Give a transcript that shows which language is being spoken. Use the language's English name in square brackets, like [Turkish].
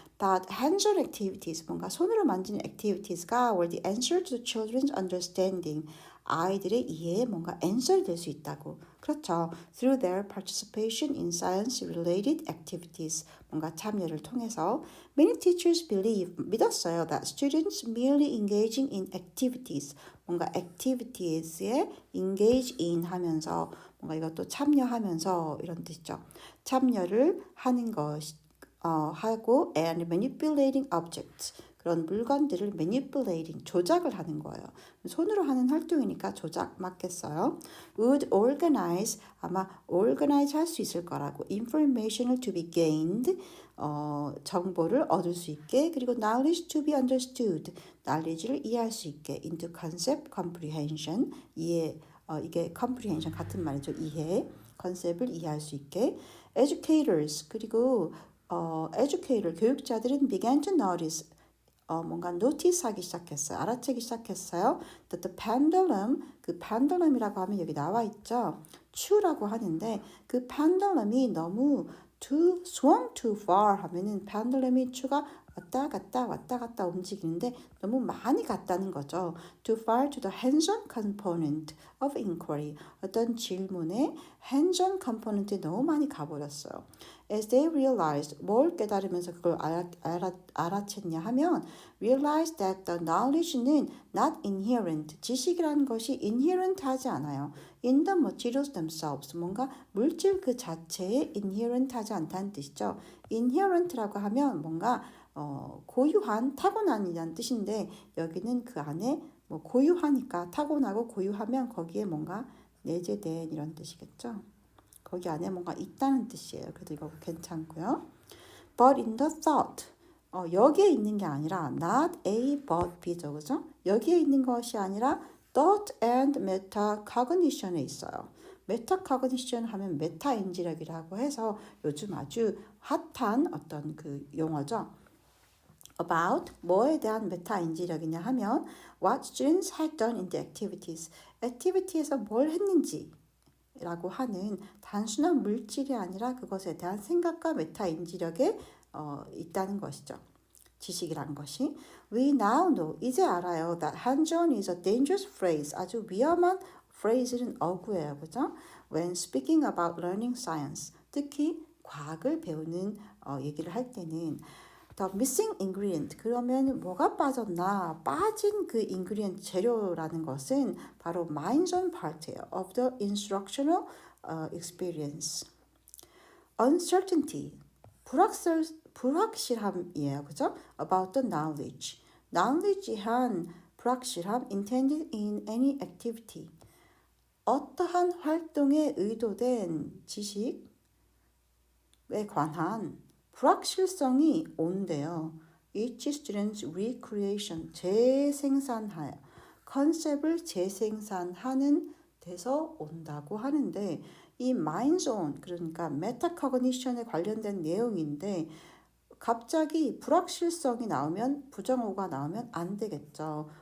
[English] That hands-on activities, [Korean] 뭔가 손으로 만지는 activities가 [English] were the answer to the children's understanding. [Korean] 아이들의 이해에 뭔가 answer이 될 수 있다고. 그렇죠. [English] Through their participation in science-related activities, [Korean] 뭔가 참여를 통해서 [English] many teachers [Korean] 믿었어요 [English] that students merely engaging in activities, [Korean] 뭔가 activities에 engage in 하면서 뭔가 이것도 참여하면서 이런 뜻이죠. 참여를 하는 것 하고 [English] and manipulating objects [Korean] 그런 물건들을 manipulating, 조작을 하는 거예요. 손으로 하는 활동이니까 조작 맞겠어요. [English] would organize, [Korean] 아마 organize 할 수 있을 거라고. information을 [English] to be gained, [Korean] 정보를 얻을 수 있게. 그리고 [English] knowledge to be understood, [Korean] knowledge를 이해할 수 있게. into concept comprehension, 이해, 이게 comprehension 같은 말이죠. 이해, 컨셉을 이해할 수 있게. educators, 그리고 educator, 교육자들은 [English] began to notice, [Korean] 뭔가 노티스하기 시작했어요. 알아채기 시작했어요. [English] That the pendulum, [Korean] 그 pendulum이라고 하면 여기 나와 있죠. 추라고 하는데 그 pendulum이 너무 [English] swung too far [Korean] 하면은 pendulum이 추가 왔다 갔다 움직이는데 너무 많이 갔다는 거죠. [English] Too far to the hands-on component of inquiry. [Korean] 어떤 질문의 hands-on component에 너무 많이 가버렸어요. [English] As they realized, [Korean] 뭘 깨달으면서 그걸 알아챘냐 하면 [English] realized that the knowledge는 not inherent, [Korean] 지식이라는 것이 [English] inherent 하지 않아요. In the materials themselves, [Korean] 뭔가 물질 그 자체에 inherent 하지 않다는 뜻이죠. inherent라고 하면 뭔가 고유한, 타고난이라는 뜻인데 여기는 그 안에 뭐 고유하니까 타고나고 고유하면 거기에 뭔가 내재된 이런 뜻이겠죠. 거기 안에 뭔가 있다는 뜻이에요. 그래도 이거 괜찮고요. [English] But in the thought, [Korean] 여기에 있는 게 아니라 not A but B죠. 그죠? 여기에 있는 것이 아니라 thought and metacognition에 있어요. 메타코그니션 하면 메타인지력이라고 해서 요즘 아주 핫한 어떤 그 용어죠. About, 뭐에 대한 메타인지력이냐 하면 [English] what students had done in the activities, [Korean] activity에서 뭘 했는지 라고 하는 단순한 물질이 아니라 그것에 대한 생각과 메타인지력에 있다는 것이죠. 지식이란 것이. [English] We now know, [Korean] 이제 알아요. [English] That hands-on is a dangerous phrase. [Korean] 아주 위험한 phrase는 어구예요. 그죠? [English] When speaking about learning science. [Korean] 특히 과학을 배우는 얘기를 할 때는 [English] The missing ingredient. [Korean] 그러면 뭐가 빠졌나? 빠진 그 ingredient 재료라는 것은 바로 [English] mind-on part [Korean] 예요. [English] Of the instructional experience. Uncertainty. [Korean] 불확실함이에요. 그죠? [English] About the knowledge. [Korean] knowledge한 불확실함 intended in any activity. 어떠한 활동에 의도된 지식에 관한 불확실성이 온대요. [English] Each student's recreation, [Korean] 재생산하여, 컨셉을 재생산하는 데서 온다고 하는데 이 mind zone, 그러니까 메타코그니션에 관련된 내용인데 갑자기 불확실성이 나오면 부정어가 나오면 안 되겠죠.